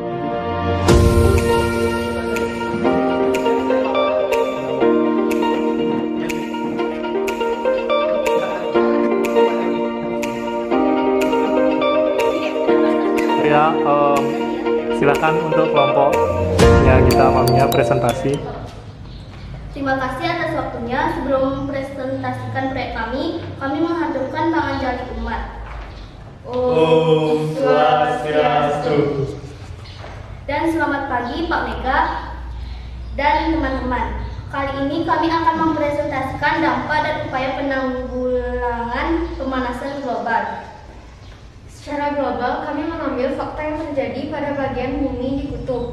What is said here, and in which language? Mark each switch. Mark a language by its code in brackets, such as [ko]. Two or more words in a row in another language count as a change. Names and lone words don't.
[id] Ya, silakan untuk kelompoknya Gita sama Mia presentasi. Terima kasih atas waktunya. Sebelum mempresentasikan proyek kami menghaturkan tangan jali umat. [ban] Om Swastiastu. [id] Dan selamat pagi Pak Mega dan teman-teman. Kali ini kami akan mempresentasikan dampak dan upaya penanggulangan pemanasan global. Secara global, kami mengambil fakta yang terjadi pada bagian bumi di kutub.